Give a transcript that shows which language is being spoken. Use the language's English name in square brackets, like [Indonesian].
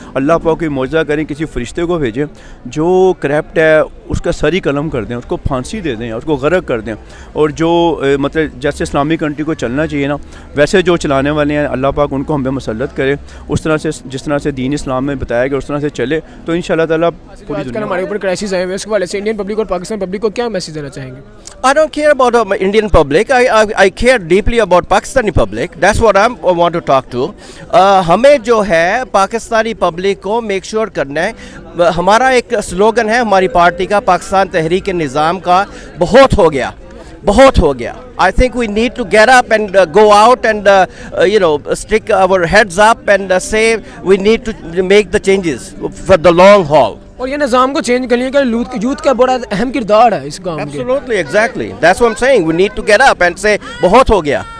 [Urdu] اللہ پاک کوئی معجزہ کریں, کسی فرشتے کو بھیجیں جو کرپٹ ہے اس کا سر ہی قلم کر دیں, اس کو پھانسی دے دیں, اس کو غرق کر دیں. اور جو مطلب جیسے اسلامی کنٹری کو چلنا چاہیے نا, ویسے جو چلانے والے ہیں اللہ پاک ان کو ہم پہ مسلط کرے, اس طرح سے جس طرح سے دین اسلام میں بتایا گیا اس طرح سے چلے, تو انشاءاللہ تعالیٰ پوری آج کل دنیا ہمارے اوپر کرائسس آئے ہوئے, اس کے حوالے سے انڈین پبلک اور پاکستان پبلک کو کیا میسج دینا چاہیں گے؟ [English] I don't care about Indian public. I care deeply about Pakistani public. That's what I want to talk to. [Urdu] ہمیں جو ہے پاکستانی پبلک کو میک شیور کرنا ہے. ہمارا ایک سلوگن ہے ہماری پارٹی کا, پاکستان تحریک نظام کا, بہت ہو گیا, بہت ہو گیا. [English] I think we need to get up and go out and stick our heads up and say we need to make the changes for the long haul. [Urdu] اور یہ نظام کو چینج کرنے کا یوتھ کا بڑا اہم کردار ہے اس کام کے. [English] Absolutely, exactly. That's what I'm saying. We need to get up and say [Urdu] بہت ہو گیا.